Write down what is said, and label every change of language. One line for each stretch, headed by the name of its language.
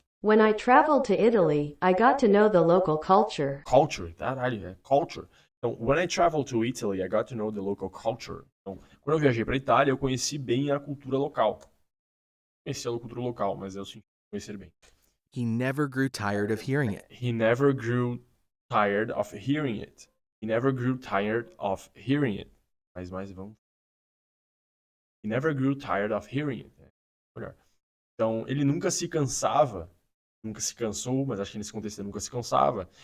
English: When I traveled to Italy, I got to know the local culture. Culture, caralho, culture. Então, when I traveled to Italy, I got to know the local culture.
Portuguese: Então, quando eu viajei pra Itália, eu conheci bem a cultura local. Conheci a cultura local, mas eu senti conhecer bem.
English: He never grew tired of hearing it. He never grew tired of hearing it.
Portuguese: Mais, vamos.
English: He never grew tired of hearing it.
Portuguese: Melhor. Então, ele nunca se cansava, nunca se cansou, mas acho que nesse contexto ele nunca se cansava.